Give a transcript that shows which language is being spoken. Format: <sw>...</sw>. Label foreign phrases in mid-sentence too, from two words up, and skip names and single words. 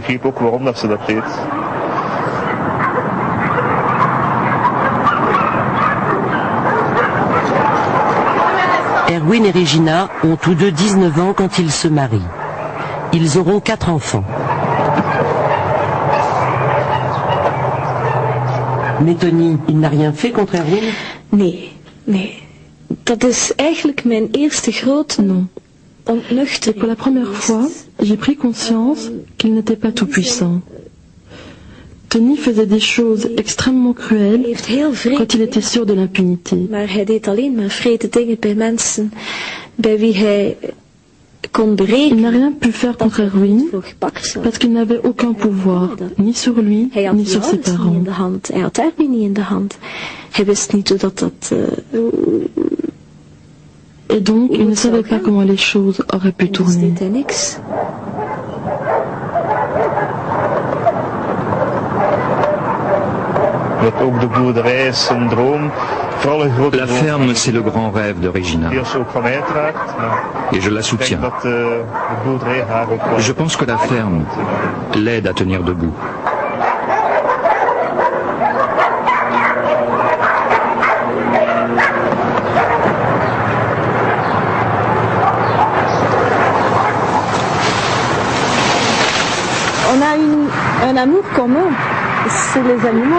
<fr>Erwin et Regina ont tous deux 19 ans quand ils se marient. Ils auront 4 enfants. Mais Tony, il n'a rien fait contre Erwin?</fr> <nl>Nee. Dat is eigenlijk mijn eerste grote ontnuchtering.</nl> <fr>Et pour la première fois, j'ai pris conscience qu'il n'était pas tout puissant. Tony faisait des choses extrêmement cruelles quand il était sûr de l'impunité.</fr> <nl>Maar hij deed alleen maar wrede dingen bij mensen bij wie hij kon berekenen.</nl> <fr>Il n'a rien pu faire contre Erwin parce qu'il n'avait aucun pouvoir, ni sur lui, ni sur ses parents.</fr> <nl>Hij had Erwin niet in de hand. Hij wist niet hoe dat</nl> <fr>Et donc, il ne savait pas comment les choses auraient pu tourner.</fr> <nl>Dat ook de boerderij is een droom</nl> <fr>La ferme, c'est le grand rêve de Regina. Et je la soutiens. Je pense que la ferme l'aide à tenir debout. On a un amour commun, c'est les animaux.</fr>